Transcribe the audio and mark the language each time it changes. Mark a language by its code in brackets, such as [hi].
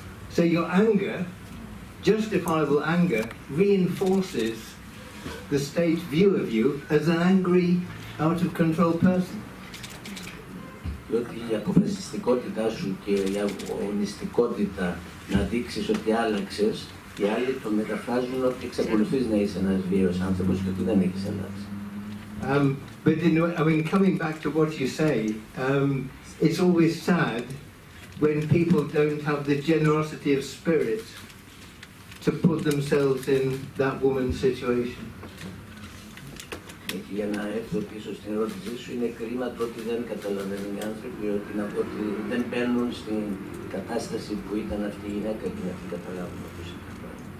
[en] So your anger, justifiable anger, reinforces the state's view of you as an angry, out of control person. [el] Διότι η αποφασιστικότητά σου και η αγωνιστικότητα να δείξεις ότι άλλαξες, οι άλλοι το μεταφράζουν ότι εξακολουθείς να είσαι ένας βίαιος άνθρωπος και ότι δεν έχεις αλλάξει. [en] But coming back to what you say, it's always sad when people don't have the generosity of spirit to put themselves in that woman's situation. [el] Για να έρθω πίσω στην ερώτησή σου, είναι κρίμα το ότι δεν καταλαβαίνουν οι άνθρωποι ότι δεν μπαίνουν στην κατάσταση που ήταν αυτή η γυναίκα και να την καταλάβουν όπως ήταν.